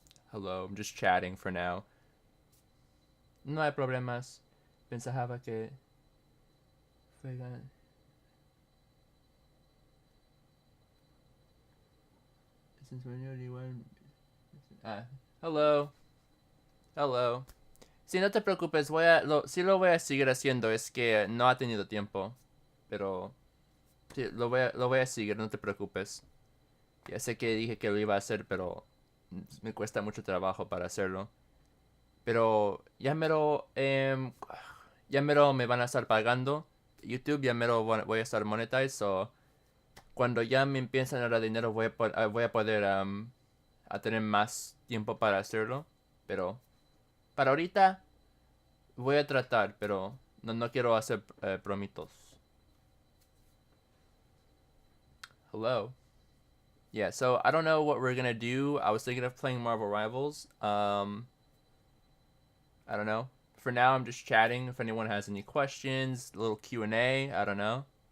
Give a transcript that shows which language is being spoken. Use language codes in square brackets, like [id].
[en] Hello, I'm just chatting for now. [es] No hay problemas. Pensaba que fue es en español igual. Ah, hello. Hello. Sí, no te preocupes, sí lo voy a seguir haciendo, es que no ha tenido tiempo. Pero sí, lo voy a seguir, no te preocupes. Ya sé que dije que lo iba a hacer, pero me cuesta mucho trabajo para hacerlo. Pero ya mero me van a estar pagando. YouTube ya mero voy a estar monetized, so cuando ya me empiezan a dar dinero voy a poder a tener más tiempo para hacerlo. Pero para ahorita voy a tratar, pero no quiero hacer promitos. [en] Hello. Yeah, so I don't know what we're gonna do. I was thinking of playing Marvel Rivals. I don't know. For now, I'm just chatting. If anyone has any questions, a little Q&A, I don't know.